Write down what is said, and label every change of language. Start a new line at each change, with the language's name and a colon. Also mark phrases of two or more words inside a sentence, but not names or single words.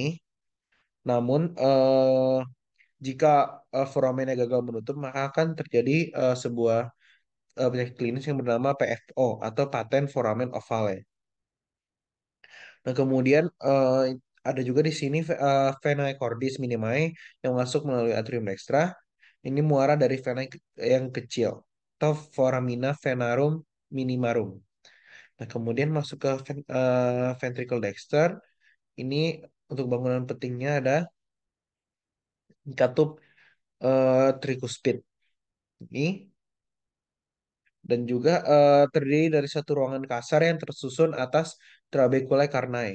Indonesian: Namun, jika foramennya gagal menutup, maka akan terjadi sebuah penyakit klinis yang bernama PFO atau paten
Latin: foramen ovale.
Indonesian: Nah, kemudian ada juga di sini
Latin: vena cordis minimae
Indonesian: yang masuk melalui
Latin: atrium dextra.
Indonesian: Ini muara dari vena yang kecil atau
Latin: foramina venarum minimarum.
Indonesian: Nah, kemudian masuk ke ventricle dexter. Ini untuk bangunan pentingnya ada katup tricuspid ini dan juga terdiri dari satu ruangan kasar yang tersusun atas
Latin: trabeculae carnae.